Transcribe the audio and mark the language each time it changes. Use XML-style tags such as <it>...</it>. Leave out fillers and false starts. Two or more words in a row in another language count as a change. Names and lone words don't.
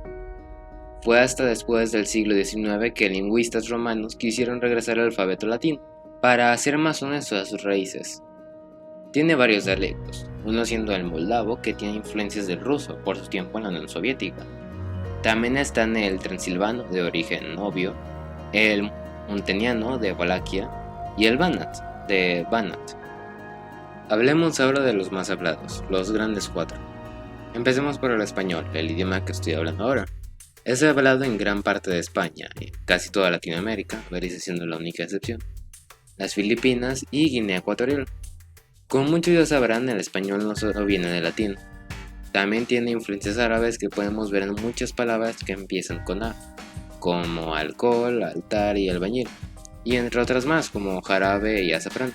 <es>Fue hasta después del siglo XIX que lingüistas romanos quisieron regresar al alfabeto latín, para ser más honestos a sus raíces. Tiene varios dialectos, uno siendo el moldavo, que tiene influencias del ruso por su tiempo en la Unión Soviética. También están el transilvano, de origen obvio, el munteniano, de Valaquia, y el banat, de Banat. Hablemos ahora de los más hablados, los grandes cuatro. Empecemos por el español, el idioma que estoy hablando ahora. Es hablado en gran parte de España, y casi toda Latinoamérica, Belice siendo la única excepción, las Filipinas y Guinea Ecuatorial. Como muchos ya sabrán, el español no solo viene del latín, también tiene influencias árabes que podemos ver en muchas palabras que empiezan con A, como alcohol, altar y albañil, y entre otras más como jarabe y azafrán.</es>